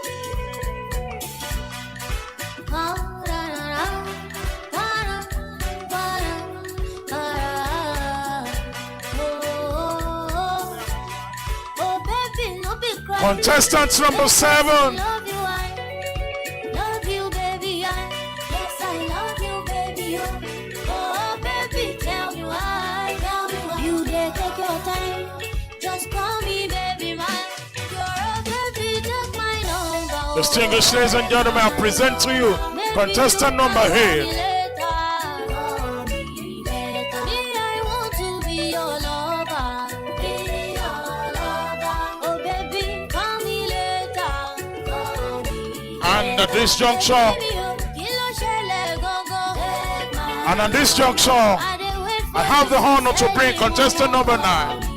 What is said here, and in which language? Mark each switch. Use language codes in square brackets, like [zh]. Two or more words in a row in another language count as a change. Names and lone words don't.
[en] Contestant number 7. Love you, baby. Yes, I love you, baby. Oh, baby, tell me why. You take your time. Just call me, baby, man. You're a baby, take my number. Distinguished ladies and gentlemen, I present to you contestant number 8. And at this juncture, I have the honor to bring contestant number 9.